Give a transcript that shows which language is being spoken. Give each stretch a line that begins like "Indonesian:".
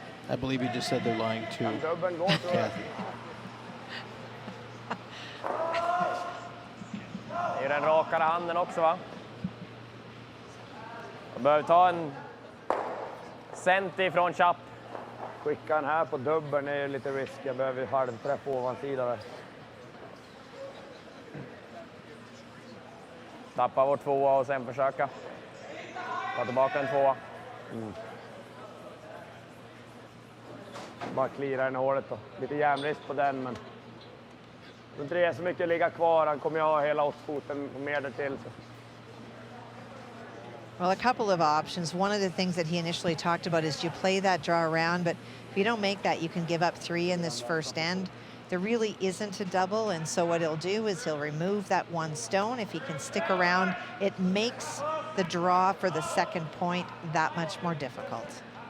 English: I believe you just said they're lying to Kathy.
Swedish: Det är den rakare handen också, va? Jag behöver ta en cent ifrån Chapp. Skicka den här på dubbeln är lite risk. Jag behöver halvträff på ovansidan där. Tappa vår tvåa och sen försöka ta tillbaka en tvåa. Bara klira den i hålet då. Lite järnbrist på den, men jag tror inte det är så mycket att ligga kvar. Han kommer ju ha hela 8-foten och mer därtill. Så.
English: Well, a couple of options. One of the things that he initially talked about is you play that draw around, but if you don't make that, you can give up 3 in this first end. There really isn't a double, and so what he'll do is he'll remove that 1 stone. If he can stick around, it makes the draw for the second point that much more difficult.